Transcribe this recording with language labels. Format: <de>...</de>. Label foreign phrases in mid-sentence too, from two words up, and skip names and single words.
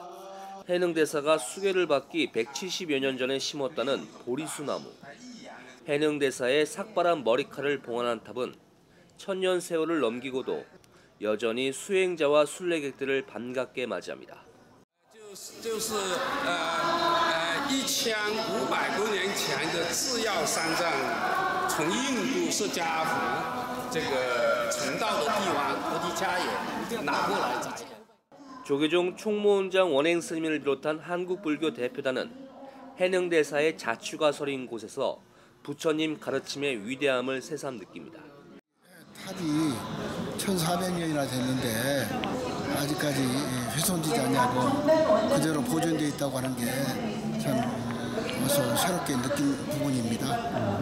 <ko>해능대사가 수계를 받기 170여 년 전에 심었다는 보리수나무. 해능대사의 삭발한 머리칼을 봉안한 탑은 천년 세월을 넘기고도 여전히 수행자와 순례객들을 반갑게 맞이합니다.</ko> <zh>1500 多年前的制药三藏从印度释迦佛这个成道的地方菩提迦叶拿过来自己。</zh> <ko>조계종 총무원장 원행 스님을 비롯한 한국 불교 대표단은 해능대사의 자취가 서린 곳에서 부처님 가르침의 위대함을 새삼 느낍니다. 탑이 1400년이나 됐는데 아직까지 훼손되지 않냐고 그대로 보존되어 있다고 하는 게 참 어서 새롭게 느낀 부분입니다.</ko>